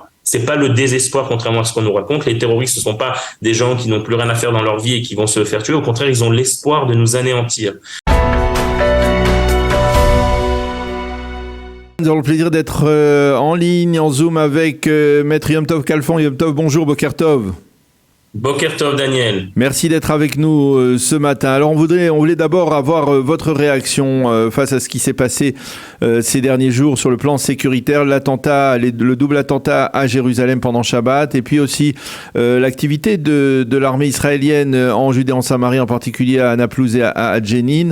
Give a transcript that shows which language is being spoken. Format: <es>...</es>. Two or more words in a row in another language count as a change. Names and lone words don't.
<fr>C'est pas le désespoir, contrairement à ce qu'on nous raconte. Les terroristes, ce sont pas des gens qui n'ont plus rien à faire dans leur vie et qui vont se faire tuer. Au contraire, ils ont l'espoir de nous anéantir. Nous avons le plaisir d'être en ligne, en Zoom avec Maître Yom Tov Khalfan. Yom Tov, bonjour,</fr> <he>Boker Tov. Boker Tov, Daniel.</he> <fr>Merci d'être avec nous ce matin. Alors, on voulait d'abord avoir votre réaction face à ce qui s'est passé ces derniers jours sur le plan sécuritaire, le double attentat à Jérusalem pendant Shabbat, et puis aussi l'activité de l'armée israélienne en Judée, en Samarie, en particulier à Naplouse et à Jenin.</fr>